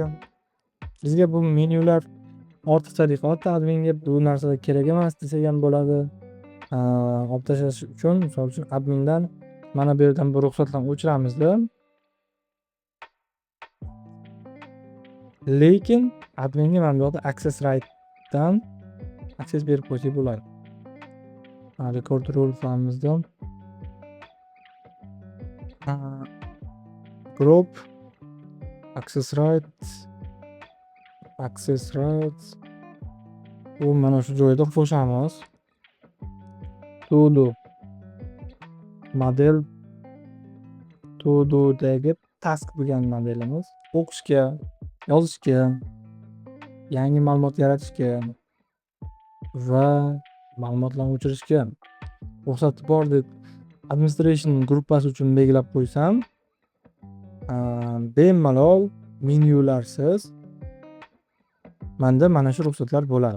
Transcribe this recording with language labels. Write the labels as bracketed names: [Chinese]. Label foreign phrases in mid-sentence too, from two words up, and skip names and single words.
[Uzbek] Bizga bu menyular ortiqchalik, adminga bu narsa kerak emas desak ham bo'ladi. Olib tashlash uchun, misol uchun admindan mana bu yerdan bir ruxsatlarni o'chiramizda. Lekin adminga mana bu yoqda [English] access right [Uzbek] dan access berib qo'ysak bo'ladi. [English] Record role [Uzbek] filemizda [English] group access right [Uzbek] u mana shu joyda qo'shamiz. To'dagi task bo'lgan modelimiz o'qishga, yozishga, yangi ma'lumot yaratishga va ma'lumotlarni o'chirishga ruxsati bor deb administration gruppasi uchun belgilab qo'ysam, bemalol menyularsiz menda mana shu ruxsatlar bo'ladi.